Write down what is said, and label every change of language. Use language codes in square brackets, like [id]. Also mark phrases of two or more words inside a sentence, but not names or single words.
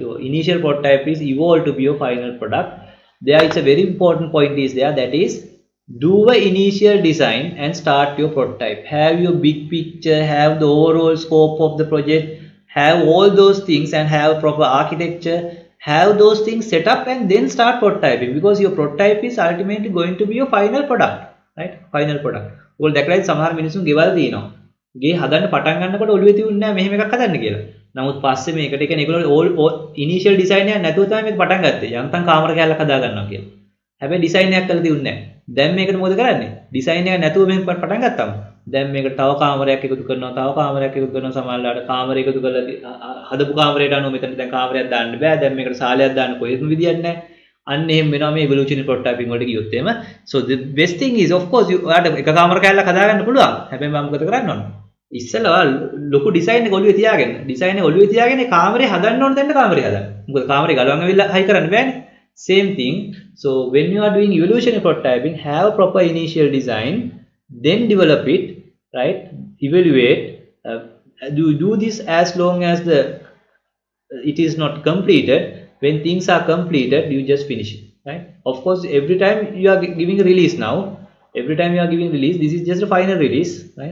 [en] Your initial prototype is evolved to be your final product. There is a very important point is there, that is, do a initial design and start your prototype. Have your big picture, have the overall scope of the project, have all those things and have proper architecture, have those things set up and then start prototyping, because your prototype is ultimately going to be your final product, right? Final product. [si] ඔයගොල්ලෝ දැකලා සමහර මිනිස්සුන් ගෙවල් දිනනවා. ගේ හදන්න පටන් ගන්නකොට ඔළුවේ තියුන්නේ නැහැ මෙහෙම එකක් හදන්න කියලා. නමුත් පස්සේ මේකට කියන්නේ ඒගොල්ලෝ [en] initial design [si] එකක් නැතුව තමයි මේක පටන් ගත්තේ. යන්තම් කාමර කැලක් හදා ගන්නවා කියලා. හැබැයි ඩිසයින් එකක් කරලා තියුන්නේ නැහැ. දැන් මේකට මොකද කරන්නේ? ඩිසයින් එක නැතුව මෙහෙම පටන් ගත්තාම දැන් මේකට තව කාමරයක් එකතු කරනවා, තව කාමරයක් එකතු කරනවා, සමහරවිට කාමරය එකතු කරලා හදපු කාමරයට අනුව මෙතන දැන් කාමරයක් දාන්න බෑ. දැන් මේකට සාලයක් දාන්න කොහෙත්ම විදියක් නැහැ. අන්න එහෙම වෙනවා මේ [en] evolutionary prototyping [si] වලට ගියොත් එහෙම. [en] So the best thing is, of course, you [si] ඔයාලට එක කාමර කැලක් හදාගන්න පුළුවන්. හැබැයි මම මොකද කරන්න ඕන? ඉස්සෙල්ලා ලොකු ඩිසයින් එක ඔළුවේ තියාගෙන, ඩිසයින් එක ඔළුවේ තියාගෙන කාමරේ හදන්න ඕන දෙන්න කාමරේ හදන්න. මොකද කාමරේ ගලවන්න වෙලා හයි කරන්න බෑනේ. [en] Same thing. So when you are doing evolutionary prototyping, have proper initial design, then develop it, right? Evaluate. Do this as long as it is not completed. When things are completed, you just finish it, right? Of course, every time you are giving a release now, every time you are giving release, this is just a final release, right?